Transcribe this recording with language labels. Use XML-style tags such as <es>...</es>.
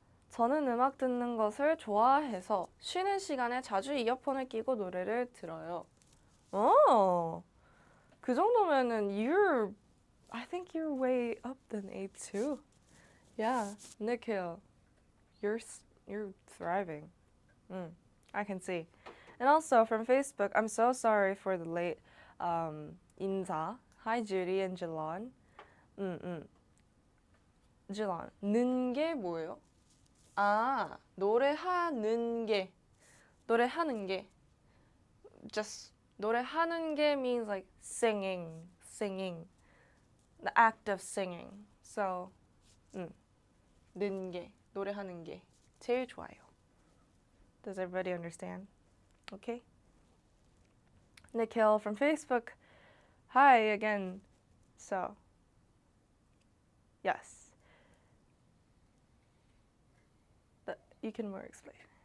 <ko>저는 음악 듣는 것을 좋아해서 쉬는 시간에 자주 이어폰을 끼고 노래를 들어요. 어. 그 정도면은</ko> <en>I think you're way up than A2. Yeah, Nikhil, you're thriving. I can see. And also from Facebook, I'm so sorry for the late 인사. Hi Judy and Jelon.</en> <ko>Jelon, 는 게 뭐예요? 아, 노래하는 게.</ko> <en>Just</en> <ko>노래하는 게</ko> <en>means like singing. The act of singing.</en> <ko>So, 는 게, 노래하는 게 제일 좋아요.</ko> <en>Does everybody understand? Okay. Nikhil from Facebook. Hi again. So, yes. You can more explain.</en>